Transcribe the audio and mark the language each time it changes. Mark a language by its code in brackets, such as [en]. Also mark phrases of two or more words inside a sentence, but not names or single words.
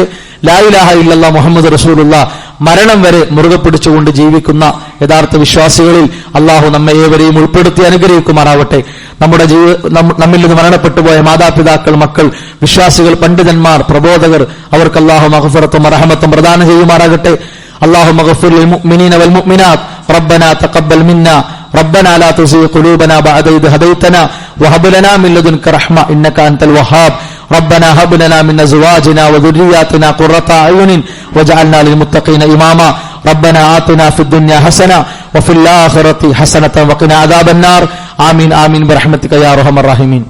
[ar] لا إله إلا الله محمد رسول الله [ml] മരണം വരെ മുറുകെ പിടിച്ചുകൊണ്ട് ജീവിക്കുന്ന യഥാർത്ഥ വിശ്വാസികളിൽ അള്ളാഹു നമ്മെ ഏവരെയും ഉൾപ്പെടുത്തി അനുഗ്രഹിക്കുമാറാവട്ടെ. നമ്മിൽ നിന്ന് മരണപ്പെട്ടു പോയ മാതാപിതാക്കൾ, മക്കൾ, വിശ്വാസികൾ, പണ്ഡിതന്മാർ, പ്രബോധകർ അവർക്ക് അള്ളാഹു മഗ്ഫിറത്തും റഹ്മത്തും പ്രദാനം ചെയ്യുമാറാകട്ടെ. [ar] اللهم اغفر للمؤمنين والمؤمنات ربنا تقبل منا ربنا لا تزغ قلوبنا بعد إذ هديتنا وهب لنا من لدنك رحمة إنك أنت الوهاب ربنا هب لنا من أزواجنا وذرياتنا قرة أعين واجعلنا للمتقين إماما ربنا آتنا في الدنيا حسنة وفي الآخرة حسنة وقنا عذاب النار آمين آمين برحمتك يا أرحم الراحمين.